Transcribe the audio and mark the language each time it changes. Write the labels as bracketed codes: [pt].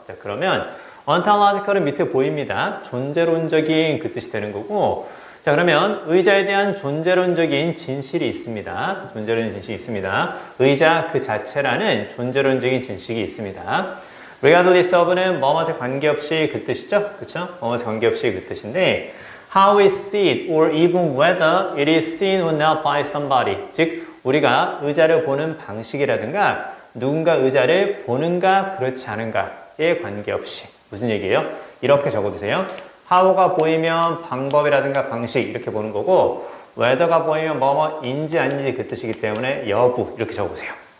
[ko] 자, 그러면, ontological은 밑에 보입니다. 존재론적인 그 뜻이 되는 거고, 자, 그러면 의자에 대한 존재론적인 진실이 있습니다. 존재론적인 진실이 있습니다. 의자 그 자체라는 존재론적인 진실이 있습니다. Regardless of는 뭐뭐에 관계없이 그 뜻이죠? 그쵸? 뭐뭐에 관계없이 그 뜻인데, [en] how we see it or even whether it is seen or not by somebody. [ko] 즉, 우리가 의자를 보는 방식이라든가 누군가 의자를 보는가 그렇지 않은가에 관계없이 무슨 얘기예요? 이렇게 적어두세요. how가 보이면 방법이라든가 방식 이렇게 보는 거고 whether가 보이면 뭐뭐인지 아닌지 그 뜻이기 때문에 여부 이렇게 적어보세요.